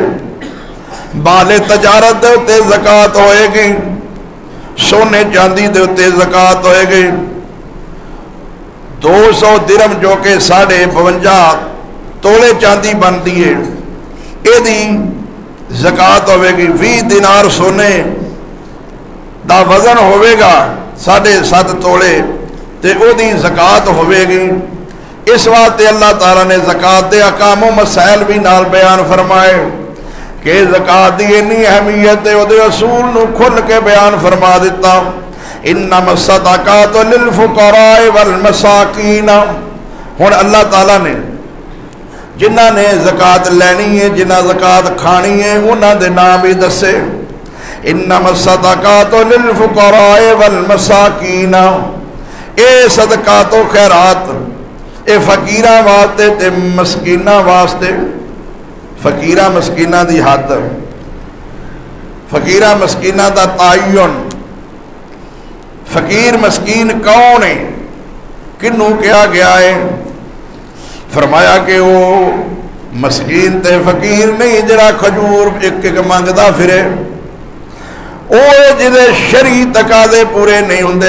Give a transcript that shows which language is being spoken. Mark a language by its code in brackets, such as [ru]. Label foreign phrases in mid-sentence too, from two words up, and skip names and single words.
[pa] مال تجارت دے اتے زکات ہوئے گی، سونے چاندی دے اتے زکات ہوئے گی۔ [ur] 200 درم جو کہ 52.5 تولے چاندی بنتی ہے، یہ زکات ہوے گی۔ [pa] 20 دینار سونے دا وزن ہوے گا 7.5 تولے، تے او دی زکات ہوے گی۔ اس واسطے اللہ تعالیٰ نے زکات دے احکام و مسائل بھی نال بیان فرمائے کہ زکات دی اتنی اہمیت ہے، او دے اصول نو کھل کے بیان فرما دیتا۔ [ar] انما الصدقات للفقراء والمساکین، [pa] ہن اللہ تعالیٰ نے جنہ نے زکات لینی ہے، جنہ زکات کھانی ہے، انہاں دے نام بھی دسے۔ [ar] انما الصدقات للفقراء والمساکین، [pa] اے صدقات و خیرات اے فقیراں واسطے تے مسکیناں واسطے۔ فقیراں مسکیناں دی حد، فقیراں مسکیناں دا تعین، فقیر مسکین کون ہے، کنوں کیا گیا ہے؟ فرمایا کہ وہ مسکین تے فقیر نہیں جڑا کھجور ایک ایک منگدا پھرے، وہ جدے شرعی تقاضے پورے نہیں ہوندے۔